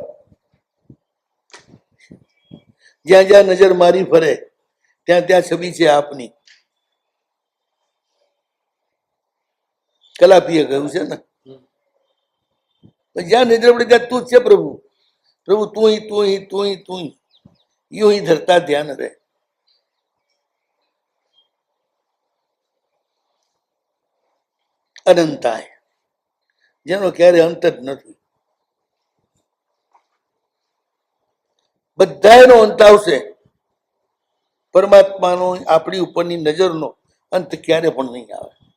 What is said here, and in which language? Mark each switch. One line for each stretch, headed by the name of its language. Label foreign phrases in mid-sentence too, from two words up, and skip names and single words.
Gujarati: જ્યાં જ્યાં નજર મારી ફરે ત્યાં ત્યાં છબી છે આપની. કલાપીએ કહ્યું છે ને, જ્યાં નજર પડે ત્યાં તું જ છે પ્રભુ.
Hindi: પ્રભુ तू ही तू ही तू ही तू ही, यूं ही धरता ध्यान રહે.
Gujarati: અનંતાય, જેનો ક્યારે અંત જ નથી. બધાનો અંત આવશે, પરમાત્માનો આપણી ઉપરની નજરનો અંત ક્યારે પણ નહીં આવે.